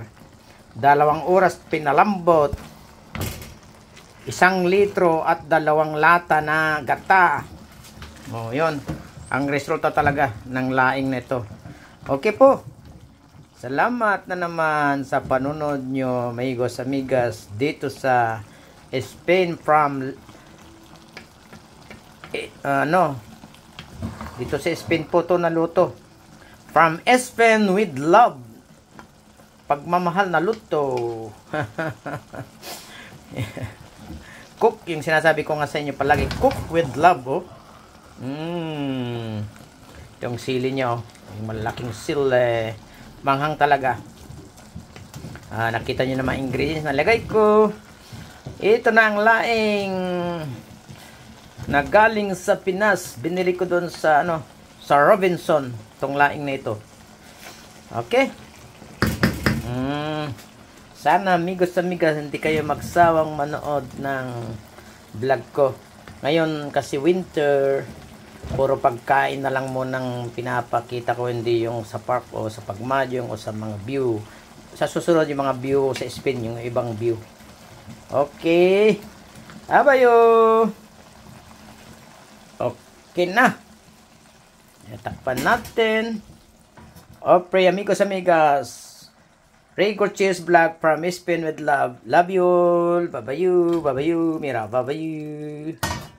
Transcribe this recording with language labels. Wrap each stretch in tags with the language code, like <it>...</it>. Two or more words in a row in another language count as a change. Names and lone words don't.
<tl>2 oras pinalambot. 1 litro at 2 lata na gata. Oh, yun. Ang resulta talaga ng laing na ito. Okay po. Salamat na naman sa panunod nyo,</tl> <es>amigos, amigas,</es> <tl>dito sa Spain from dito sa Spain po to naluto.</tl> <en>From Spain with love.</en> <tl>Pagmamahal na luto. Cook, yung sinasabi ko nga sa inyo palagi,</tl> <en>cook with love, oh.</en> <tl>Yung sili nyo, yung malaking sili, manghang talaga. Nakita nyo na mga ingredients na lagay ko. Ito na ang laing na galing sa Pinas. Binili ko doon sa sa Robinson, tong laing na ito. Okay? Sana</tl> <es>amigos amigas</es> <tl>hindi kayo magsawang manood ng vlog ko. Ngayon kasi winter, puro pagkain na lang mo nang pinapakita ko, hindi yung sa park o sa pagmadyong o sa mga view. Sa susunod yung mga view sa Spain, yung ibang view. Okay. Abayo. Okay na. Takpan natin.</tl> <es>Okay, amigos amigas.</es> <en>Rico Cheers Vlog from Spain with love. Love you all. Bye-bye. Bye-bye. Mira, bye-bye.</en>